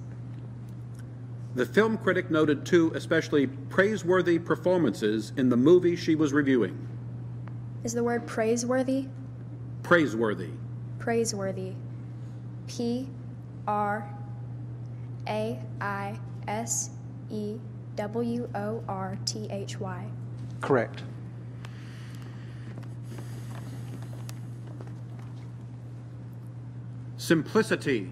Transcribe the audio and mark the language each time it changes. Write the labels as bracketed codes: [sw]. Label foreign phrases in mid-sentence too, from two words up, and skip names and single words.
[en] The film critic noted two especially praiseworthy performances in the movie she was reviewing. Is the word praiseworthy? Praiseworthy. Praiseworthy. P-R-A-I-S-E-W-O-R-T-H-Y. Correct. Simplicity.